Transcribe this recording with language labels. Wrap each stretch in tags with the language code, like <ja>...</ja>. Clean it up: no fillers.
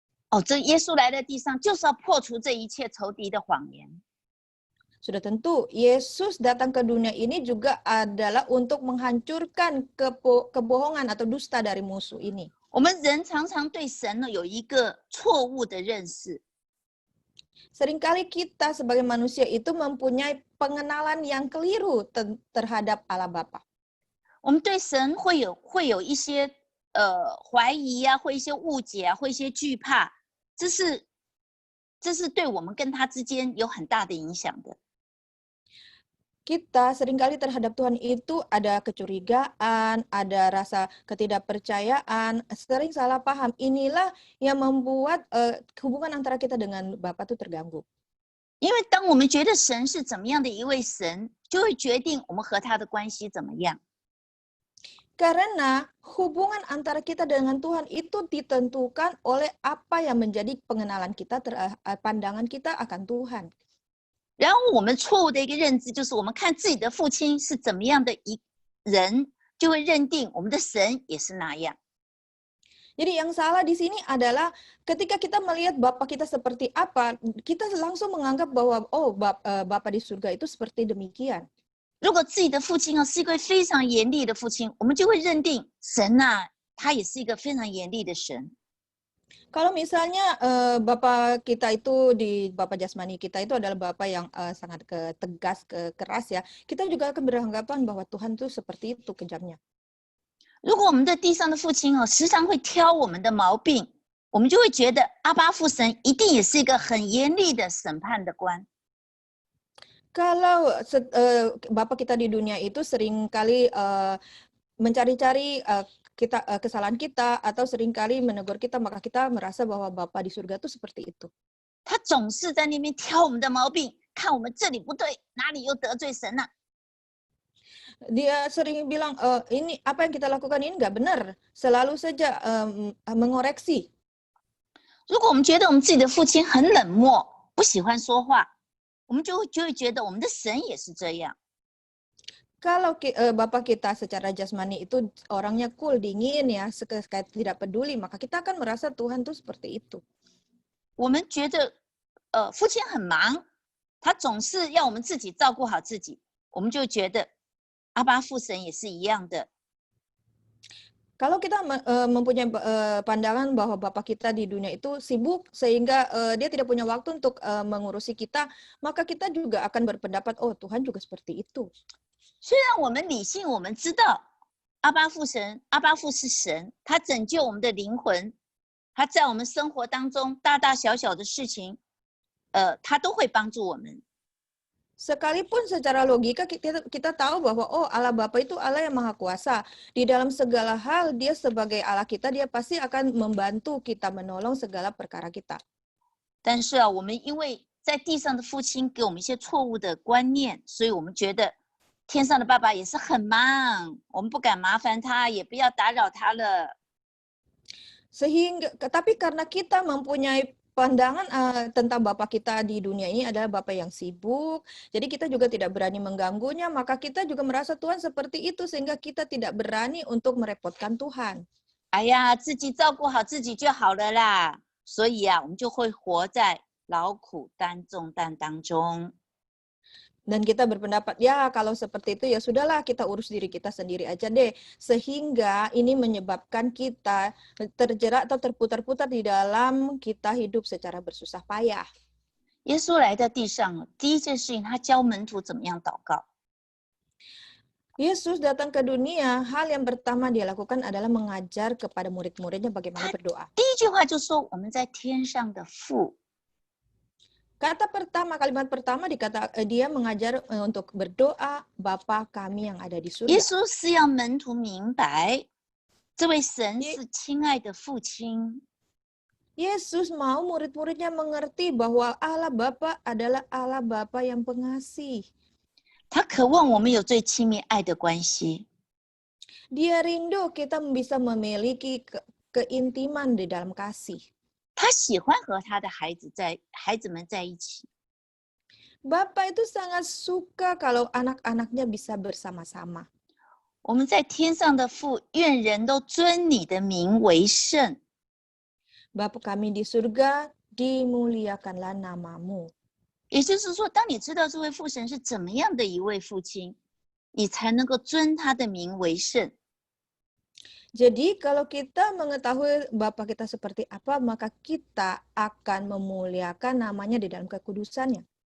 <zh>哦，这耶稣来到地上就是要破除这一切仇敌的谎言。</zh> <id>Sudah tentu, Yesus datang ke dunia ini juga adalah untuk menghancurkan kebohongan atau dusta dari musuh ini.</id> <zh>我们人常常对神呢有一个错误的认识，</zh> <id>Seringkali kita sebagai manusia itu mempunyai pengenalan yang keliru terhadap Allah Bapa.</id> <zh>我们对神会有一些怀疑啊，会一些误解啊，会一些惧怕，这是对我们跟他之间有很大的影响的。</zh> <id>Kita seringkali terhadap Tuhan itu ada kecurigaan, ada rasa ketidakpercayaan, sering salah paham. Inilah yang membuat hubungan antara kita dengan Bapa itu terganggu.</id> <zh>因为当我们觉得神是怎么样的一位神，就会决定我们和他的关系怎么样。</zh> <id>Karena hubungan antara kita dengan Tuhan itu ditentukan oleh apa yang menjadi pengenalan kita, pandangan kita akan Tuhan.</id> <zh>然后我们错误的一个认知就是，我们看自己的父亲是怎么样的一人，就会认定我们的神也是那样。</zh> <id>Jadi yang salah di sini adalah ketika kita melihat Bapa kita seperti apa, kita langsung menganggap bahwa Bapa di surga itu seperti demikian.</id> <zh>如果自己的父亲是一个非常严厉的父亲，我们就会认定神他也是一个非常严厉的神。</zh> <id>Kalau misalnya Bapa kita itu Bapa jasmani kita itu adalah Bapa yang sangat tegas, keras ya, kita juga akan beranggapan bahwa Tuhan itu seperti itu kejamnya.</id> <zh>如果我们的地上的父亲时常会挑我们的毛病，我们就会觉得阿爸父神一定也是一个很严厉的审判的官。</zh> <id>Kalau Bapa kita di dunia itu seringkali mencari-cari kesalahan kita atau seringkali menegur kita, maka kita merasa bahwa Bapa di surga itu seperti itu.</id> <zh>他总是在那边挑我们的毛病，看我们这里不对，哪里又得罪神了。</zh> <id>Dia sering bilang, ini apa yang kita lakukan ini nggak benar, selalu saja mengoreksi.</id> <zh>如果我们觉得我们自己的父亲很冷漠，不喜欢说话，我们就会觉得我们的神也是这样。</zh> <id>Kalau Bapak kita secara jasmani itu orangnya cool, dingin ya, tidak peduli, maka kita akan merasa Tuhan tuh seperti itu.</id> <zh>我们觉得，父亲很忙，他总是要我们自己照顾好自己，我们就觉得阿爸父神也是一样的。</zh> <id>Kalau kita mempunyai pandangan bahwa Bapak kita di dunia itu sibuk sehingga dia tidak punya waktu untuk mengurusi kita, maka kita juga akan berpendapat, oh Tuhan juga seperti itu.</id> <zh>虽然我们理性，我们知道阿爸父是神，他拯救我们的灵魂，他在我们生活当中大大小小的事情，他都会帮助我们。</zh> <id>Sekalipun secara logika kita tahu bahwa Allah Bapa itu Allah yang Maha Kuasa. Di dalam segala hal dia sebagai Allah kita, dia pasti akan membantu kita, menolong segala perkara kita.</id> <zh>但是我们因为在地上的父亲给我们一些错误的观念，所以我们觉得天上的爸爸也是很忙，我们不敢麻烦他，也不要打扰他了。</zh> <id>Tapi karena kita mempunyai pandangan tentang Bapak kita di dunia ini adalah Bapak yang sibuk, jadi kita juga tidak berani mengganggunya, maka kita juga merasa Tuhan seperti itu sehingga kita tidak berani untuk merepotkan Tuhan.</id> <zh>哎呀，自己照顾好自己就好了啦。所以我们就会活在劳苦担重担当中。</zh> <id>Dan kita berpendapat, ya kalau seperti itu ya sudahlah kita urus diri kita sendiri aja deh. Sehingga ini menyebabkan kita terjerat atau terputar-putar di dalam kita hidup secara bersusah payah.</id> <zh>耶稣来到地上，第一件事情他教门徒怎么样祷告。</zh> <id>Yesus datang ke dunia, hal yang pertama dia lakukan adalah mengajar kepada murid-muridnya bagaimana berdoa.</id> <zh>第一句话就说：“我们在天上的父。”</zh> <id>Kalimat pertama dia mengajar untuk berdoa, Bapa kami yang ada di</id> <zh>耶稣是要门徒明白，这位神是亲爱的父亲。</zh> <id>Yesus mau murid-muridnya mengerti bahwa Allah Bapa adalah Allah Bapa yang pengasih.</id> <zh>他渴望我们有最亲密爱的关系。</zh> <id>Dia rindu kita bisa memiliki keintiman di dalam kasih.</id> <zh>他喜欢和他的孩子们在一起。</zh> <id>Bapak itu sangat suka kalau anak-anaknya bisa bersama-sama.</id> <zh>我们在天上的父，愿人都尊你的名为圣。</zh> <id>Bapa kami di surga, dimuliakanlah namamu.</id> <zh>也就是说，当你知道这位父神是怎么样的一位父亲，你才能够尊他的名为圣。</zh> <id>Jadi kalau kita mengetahui Bapa kita seperti apa, maka kita akan memuliakan namanya di dalam kekudusannya.</id>